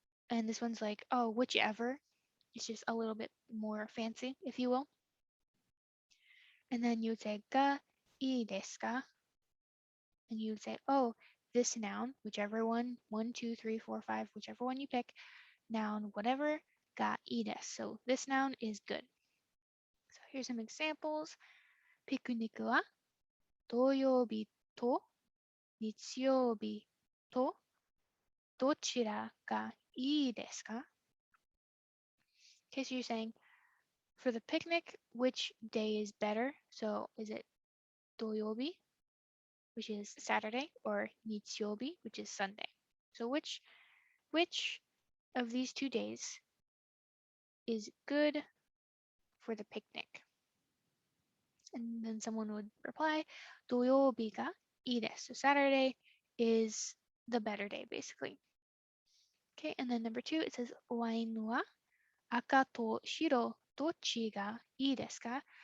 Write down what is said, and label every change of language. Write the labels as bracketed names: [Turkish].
[English] And this one's like, oh, whichever. It's just a little bit more fancy, if you will. And then you would say [Japanese] ga ii desu ka? [English] And you would say, oh, this noun, whichever one, two, three, four, five, whichever one you pick, noun, whatever, [Japanese] ga ii desu. [English] So this noun is good. So here's some examples. [Japanese] ピクニックは土曜日と日曜日とどちらがいいですか? [English] Okay, so you're saying for the picnic, which day is better? So is it 土曜日, which is Saturday, or 日曜日, which is Sunday? So which of these 2 days is good for the picnic? And then someone would reply, [Japanese] 土曜日がいいです. [English] So Saturday is the better day, basically. Okay, and then number 2, it says [Japanese] ワインは赤と白どっちがいいですか?